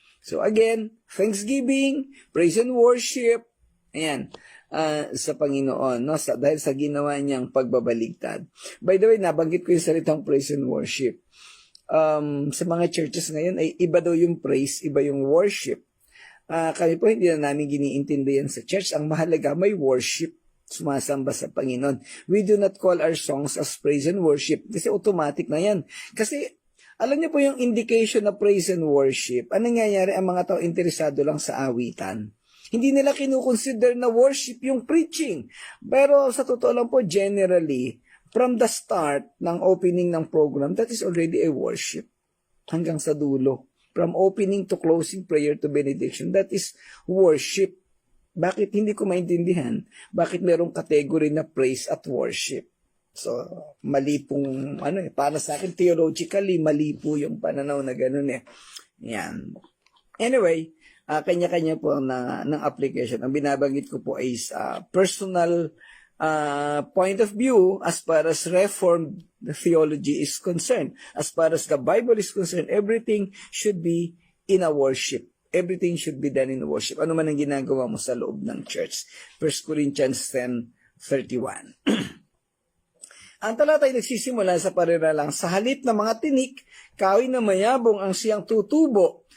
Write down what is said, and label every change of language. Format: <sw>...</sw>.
<en>So again, thanksgiving, praise and worship,</en> <tl>ayan, sa Panginoon, no? Dahil sa ginawa niyang pagbabaligtad.</tl> <en>By the way,</en> <tl>nabanggit ko yung salitang praise and worship. Sa mga churches ngayon, ay iba daw yung praise, iba yung worship. Kami po hindi na namin giniintindihan sa church. Ang mahalaga, may worship. Sumasamba sa Panginoon.</tl> <en>We do not call our songs as praise and worship</en> <tl>kasi automatic na yan. Kasi alam niyo po yung indication na praise and worship, anong nangyayari ang mga tao interesado lang sa awitan. Hindi nila kinukonsider na worship yung preaching. Pero sa totoo lang po,</tl> <en>generally, from the start ng opening ng program, that is already a worship.</en> <tl>Hanggang sa dulo.</tl> <en>From opening to closing prayer to benediction, that is worship.</en> <tl>Bakit hindi ko maintindihan? Bakit merong category na praise at worship? So, mali pong, para sa akin, theologically, mali po yung pananaw na gano'n eh. Yan. Anyway, kanya-kanya po ng application. Ang binabanggit ko po</tl> <en>is personal point of view as far as Reformed theology is concerned. As far as the Bible is concerned, everything should be in a worship. Everything should be done in worship.</en> <tl>Ano man ang ginagawa mo sa loob ng church. 1 Corinthians 10:31. Ang talata ay nagsisimula sa pariralang, sa halip na mga tinik, kahoy na mayabong ang siyang tutubo.</tl>